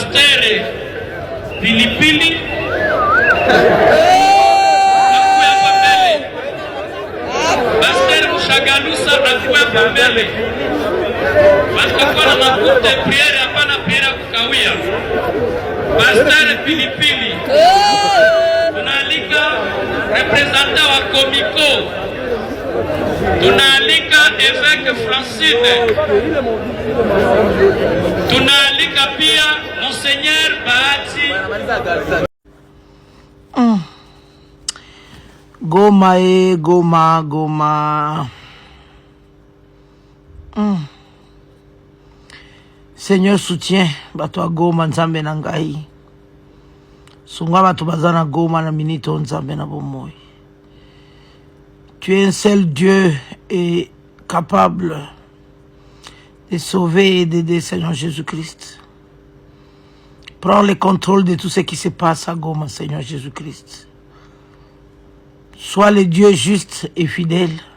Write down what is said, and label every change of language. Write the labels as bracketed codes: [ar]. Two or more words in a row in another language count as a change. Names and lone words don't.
[sw] Pasteur Pilipili Pasteur Mshagalusa akuwe pambele. Watakuwa na makuta ya priere, hapana priere ya kukawia. Pasteur Pilipili. Tunaalika representant wa Komiko. Tunaalika Évêque Francine. Tunaalika pia Monseigneur Bahati. Goma Goma. [fr] Seigneur soutien [ln] bato Goma nzambe na ngai. Sunga bato bazana Goma na minito nzambe na bomoi. [fr] Tu es un seul Dieu et capable de sauver et d'aider Seigneur Jésus-Christ. Prends le contrôle de tout ce qui se passe à Goma, Seigneur Jésus-Christ. Sois le Dieu juste et fidèle.